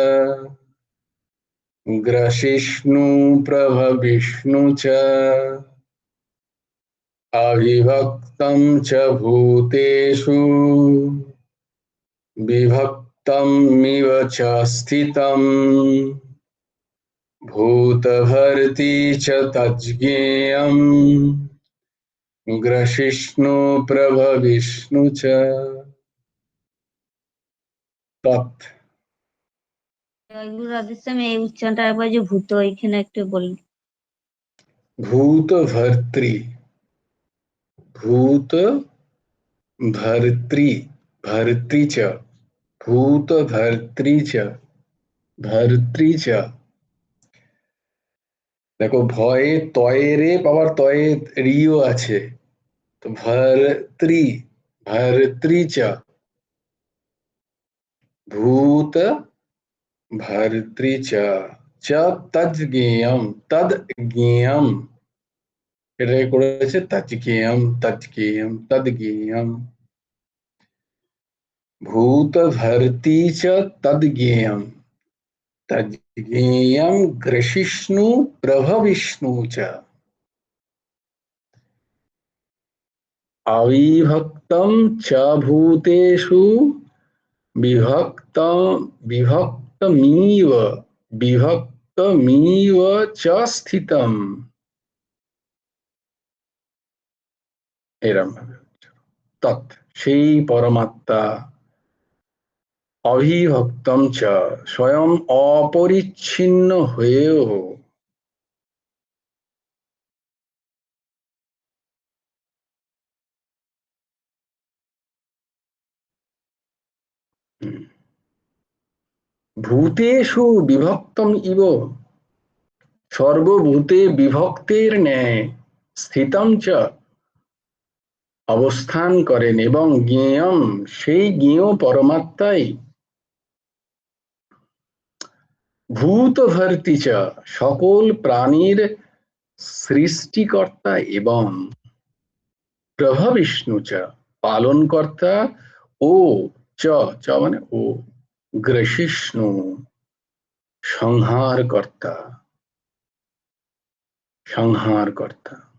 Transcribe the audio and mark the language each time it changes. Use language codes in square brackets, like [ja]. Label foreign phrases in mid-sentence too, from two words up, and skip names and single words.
[sa] গ্রসিষ্ণু প্রভবিষ্ণু চ, অবিভক্তম চ ভূতেষু, বিভক্তম মিব চ স্থিতম, ভূতভর্তি চ তজ্জ্ঞেয়ম, গ্রসিষ্ণু প্রভবিষ্ণু চ। তৎ। [bn] জয় গুরু রাধে শ্যাম। এই উচ্চারণটা একবার যে ভূত এখানে একটু বলুন। [sa] ভূত ভর্তৃ, ভূত ভর্তৃ, ভর্তৃ চ, ভূত ভর্তৃ চ, ভর্তৃ চ। [bn] দেখো ভয়ে তয়ে রে, আবার তয়ে রিও আছে, তো [sa] ভর্তৃ, ভর্তৃ চ, ভূত ভর্তৃ চ। চ তজ জ্ঞেয়ম, তদ জ্ঞেয়ম, [bn] এটাকে করেছে [sa] তজ জ্ঞেয়ম, তজ জ্ঞেয়ম, তদ জ্ঞেয়ম। ভূত ভর্তি চ তদ জ্ঞেয়ম, তদ জ্ঞেয়ম গ্রসিষ্ণু প্রভবিষ্ণু চ। अविभक्तं च भूतेषु विभक्त विभक्तमिव विभक्तमिव च स्थितम्। [bn] এরম ভাবে তৎ সেই পরমাত্মা, [sa] অবিভক্তম চ [bn] স্বয়ং অপরিচ্ছিন্ন হয়েও, [sa] ভূতেষু বিভক্তম ইব, [bn] সর্বভূতে বিভক্তের ন্যায় [sa] স্থিতম চ [bn] অবস্থান করেন, এবং জ্ঞেয়ম সেই জ্ঞেয় পরমাত্মাই [sa] ভূত ভর্তি চ [bn] সকল প্রাণীর সৃষ্টিকর্তা, এবং [sa] প্রভবিষ্ণু চ [bn] পালনকর্তা, ও চ চ মানে ও গ্রসিষ্ণু সংহারকর্তা, সংহারকর্তা।